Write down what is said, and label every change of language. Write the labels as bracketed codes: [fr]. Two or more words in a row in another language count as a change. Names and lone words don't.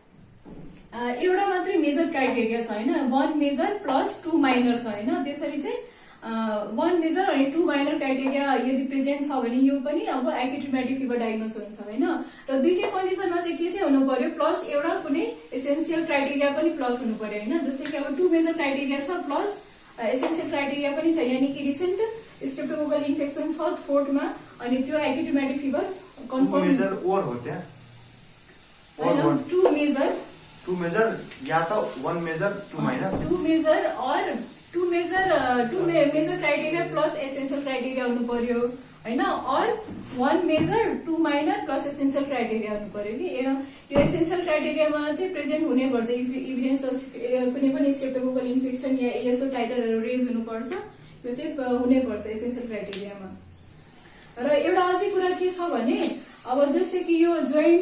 [ne] एउटा मात्रै [en] major criteria [ne] छ हैन [en] 1 major plus 2 minor [ne] छ हैन त्यसरी चाहिँ [en] 1 major [ne] अनि [en] 2 minor criteria [ne] यदि प्रेजेन्ट छ भने यो पनि अब [en] acute rheumatic fever diagnose [ne] हुन्छ हैन र दुईटै कन्डिसनमा चाहिँ के चाहिँ हुनु पर्यो प्लस एउटा कुनै [en] essential criteria [ne] पनि प्लस हुनु पर्यो हैन जस्तै कि अब [en] 2 major criteria [ne] छ [en] plus essential criteria [ne] पनि छ यानी कि [en] recent streptococcal infection [ne] छ थ्रोटमा अनि त्यो [en] acute rheumatic fever confirm [hi] मेजर और होते हैं और वन [en] two major [hi] या तो [en] one major two minor two major [ne] और [en] two major criteria plus essential criteria [ne] हुनु पर्यो होइन और [en] one major two minor plus essential criteria [ne] हुनु पर्यो कि यो [en] essential criteria [ne] चाहिँ प्रेजेन्ट हुनैपर्छ इभिडेन्स कुनै पनि [en] streptococcal infection [ne] या [en] ASO titers [ne] रेज हुनुपर्छ त्यो चाहिँ हुनैपर्छ [en] essential criteria [ne] र एउटा अझै कुरा के छ भने अब जस्तै कि यो जोइन्ट